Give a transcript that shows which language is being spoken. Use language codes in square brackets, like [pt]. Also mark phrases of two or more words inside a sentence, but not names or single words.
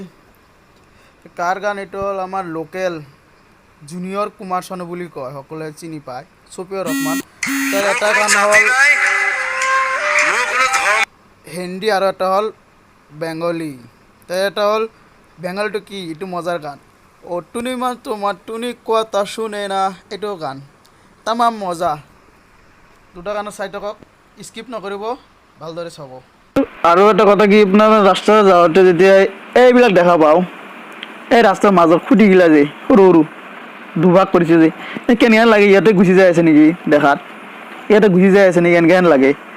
[as] কাৰ গান এইটো হ'ল আমাৰ লোকেল জুনিয়ৰ কুমাৰ চানু বুলি কয়, সকলোৱে চিনি পায়, ছফিউৰ ৰহমান। তাৰ এটা গান হ'ল হিন্দী আৰু এটা হ'ল বেংগলী। তাৰ এটা হ'ল বেংগলীটো কি, এইটো মজাৰ গান। [bn] অ' টুনি মান তোমাৰ টুনি কোৱা তা শুনে না, [as] এইটো গান তামাম মজা। দুটা গানৰ চাই থাকক, স্কিপ নকৰিব, ভালদৰে চাব। আৰু এটা কথা কি, আপোনাৰ ৰাস্তাত যাওঁতে যেতিয়া এইবিলাক দেখা পাওঁ, এই ৰাস্তাৰ মাজত খুটিগিলা যে সৰু সৰু দুভাগ কৰিছে যে, কেনেহেন লাগে, ইয়াতে গুচি যাই আছে নেকি দেখাত, ইয়াতে গুচি যাই আছে নেকি এনেকেহেন লাগে।